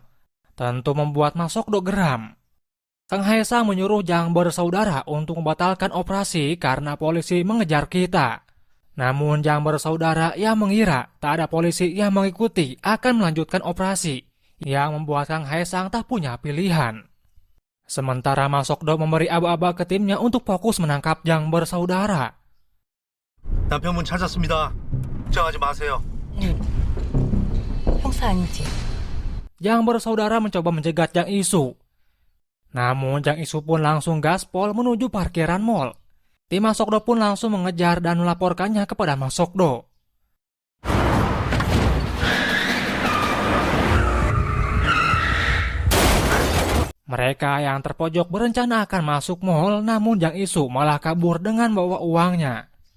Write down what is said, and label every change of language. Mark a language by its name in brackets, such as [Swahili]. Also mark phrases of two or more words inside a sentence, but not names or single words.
[Indonesian] Tentu membuat Masokdo geram. Kang Hae-sang menyuruh Jang bersaudara untuk membatalkan operasi karena polisi mengejar kita. Namun Jang bersaudara yang mengira tak ada polisi yang mengikuti akan melanjutkan operasi, yang membuat Kang Hae-sang tak punya pilihan. Sementara Masokdo memberi aba-aba ke timnya untuk fokus menangkap Jang bersaudara. [Korean] 남편분 찾았습니다. 걱정하지 마세요. 형사 아니지? [Indonesian] Jang bersaudara mencoba mencegat Jang Isu. Namun Jang Isu pun langsung gaspol menuju parkiran mall. Tim Masokdo pun langsung mengejar dan melaporkannya kepada Masokdo. Mereka yang terpojok berencana akan masuk mall, namun Jang Isu malah kabur dengan bawa uangnya.